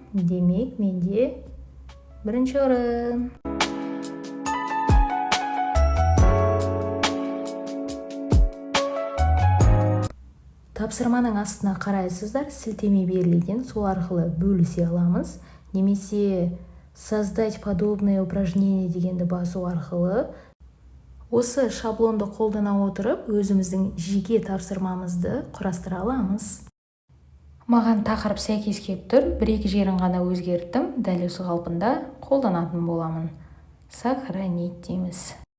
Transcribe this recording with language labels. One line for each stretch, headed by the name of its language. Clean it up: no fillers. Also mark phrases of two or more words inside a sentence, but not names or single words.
Kazakh: Демек, менде бірінші орын. Тапсырманың астына қарайсыздар, сілтеме берілген, сол арқылы бөлісе аламыз. Немесе
Russian: создать подобные упражнения
Kazakh: дегенді басу арқылы осы шаблонды қолдана отырып, өзіміздің жеке тапсырмамызды құрастыра аламыз. Маған тақырып сәйкес келіп тұр, бір-екі жерін ғана өзгерттім, дәл осы қалпында қолданатын боламын. Сохранить дейміз.